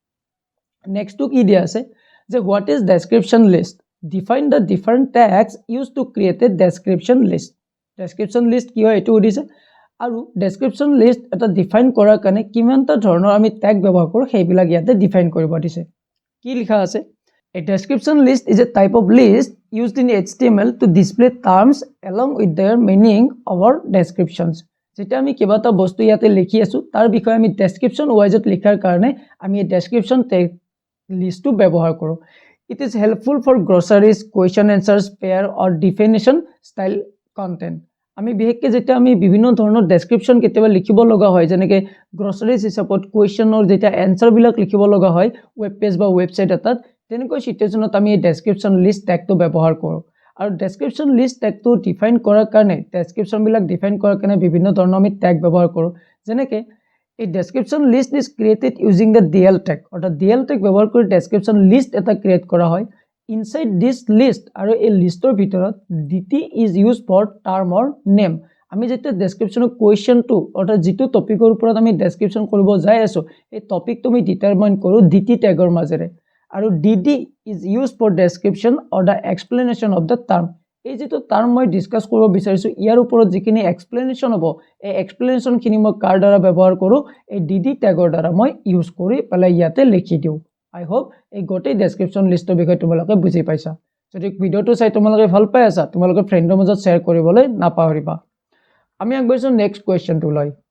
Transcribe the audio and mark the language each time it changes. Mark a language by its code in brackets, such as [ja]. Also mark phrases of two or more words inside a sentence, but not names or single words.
[as] নেক্সটটো কি দিয়া আছে যে [en] what is description list define the different tags use to create a description list description list [as] কি হয় এইটো সুধিছে আৰু [en] description list [as] এটা ডিফাইন কৰাৰ কাৰণে কিমানটা ধৰণৰ আমি ট্যাগ ব্যৱহাৰ কৰোঁ সেইবিলাক ইয়াতে ডিফাইন কৰিব দিছে কি লিখা আছে [en] A description list is a type of list used in HTML to display terms along with their meaning or descriptions. [as] যেটা আমি কিবা এটা বস্তু ইয়াতে লিখি আছো তাৰ বিষয়ে আমি ডেছক্ৰিপশ্যন ওয়াইজত লিখাৰ কাৰণে আমি এই [en] description tag [as] লিষ্টটো ব্যৱহাৰ কৰোঁ [en] It is helpful for groceries, question answers, pair or definition style content. [as] আমি বিশেষকৈ যেতিয়া আমি বিভিন্ন ধৰণৰ ডেছক্ৰিপশ্যন কেতিয়াবা লিখিব লগা হয় যেনেকৈ গ্ৰছাৰিজ হিচাপত কুৱেশ্যনৰ যেতিয়া এনচাৰবিলাক লিখিব লগা হয় [en] web page [as] বা ৱেবছাইট এটাত তেনেকুৱা সিচুৱেশ্যনত আমি [en] description list [as] ট্যাগটো ব্যৱহাৰ কৰোঁ আৰু [en] description list [as] ট্যাগটো ডিফাইন কৰাৰ কাৰণে ডেছক্ৰিপশ্যনবিলাক ডিফাইন কৰাৰ কাৰণে বিভিন্ন ধৰণৰ আমি ট্যাগ ব্যৱহাৰ কৰোঁ যেনেকৈ এই [en] description list is created using the DL tag [as] অৰ্থাৎ [en] DL tag [as] ব্যৱহাৰ কৰি [en] description list [as] এটা ক্ৰিয়েট কৰা হয় [en] inside this list [as] আৰু এই লিষ্টৰ ভিতৰত [en] DT is use for term or name [as] আমি যেতিয়া ডেছক্ৰিপশ্যনৰ কুৱেশ্যনটো অৰ্থাৎ যিটো টপিকৰ ওপৰত আমি ডেছক্ৰিপশ্যন কৰিব যাই আছো এই টপিকটো আমি ডিটাৰমাইন কৰোঁ DT ট্যাগৰ মাজেৰে আৰু [en] DD is use for description or the explanation of the term [as] এই যেটো টাৰ্ম মই ডিসকাস কৰিব বিচাৰিছো ইয়াৰ ওপৰত যিখিনি এক্সপ্লেনেশ্যন হ'ব এই এক্সপ্লেনেশ্যনখিনি মই কাৰ দ্বাৰা ব্যৱহাৰ কৰোঁ এই DD ট্যাগৰ দ্বাৰা মই ইউজ কৰি পেলাই ইয়াতে লিখি দিওঁ [en] I hope [as] এই গোটেই ডেছক্ৰিপশ্যন লিষ্টৰ বিষয়ে তোমালোকে বুজি পাইছা যদি ভিডিওটো চাই তোমালোকে ভাল পাই আছা তোমালোকে ফ্ৰেণ্ডৰ মাজত শ্বেয়াৰ কৰিবলৈ নাপাহৰিবা আমি আগবাঢ়িছো নেক্সট কুৱেশ্যনটো লৈ